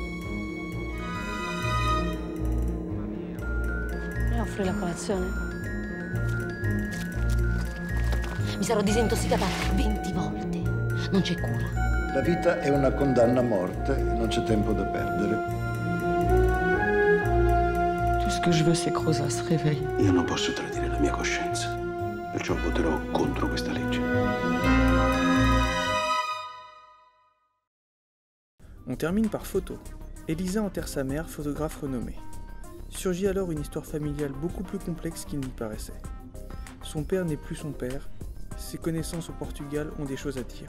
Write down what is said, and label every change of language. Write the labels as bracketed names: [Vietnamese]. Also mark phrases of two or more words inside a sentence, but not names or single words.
[Italian] Mi offri la colazione? Mi sarò disintossicata 20 volte. Non c'è cura. La vita è una condanna a morte e non c'è tempo da perdere. [French] Tout ce que je veux, c'est que Rosa se réveille. [Italian] Io non posso tradire la mia coscienza, perciò voterò contro questa legge. [French] On termine par photo. Elisa enterre sa mère, photographe renommée. Surgit alors une histoire familiale beaucoup plus complexe qu'il n'y paraissait. Son père n'est plus son père, ses connaissances au Portugal ont des choses à dire.